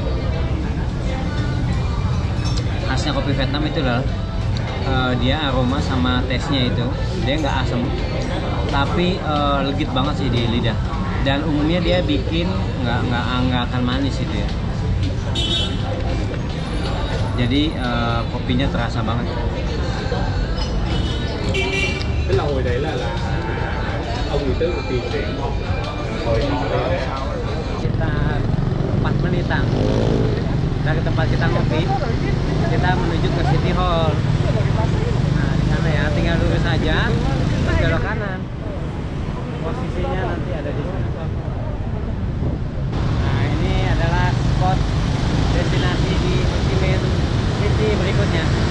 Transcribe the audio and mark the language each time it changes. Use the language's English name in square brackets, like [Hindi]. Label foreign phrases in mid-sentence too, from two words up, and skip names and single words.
[Indonesian] Khasnya kopi Vietnam itu adalah dia aroma sama taste-nya itu dia nggak asam, tapi legit banget sih di lidah. Dan umumnya dia bikin nggak akan manis itu ya. Jadi kopinya terasa banget. [Vietnamese] Cái lầu đấy là ông người Tứ tiền truyện hồi đó. [Indonesian] Sekitar 4 menitan dari tempat kita ngopi, kita menuju ke City Hall. Nah, di sana ya, tinggal lurus aja, terus belok kanan. Posisinya nanti ada di sana. Nah, ini adalah spot destinasi di Ho Chi Minh City berikutnya.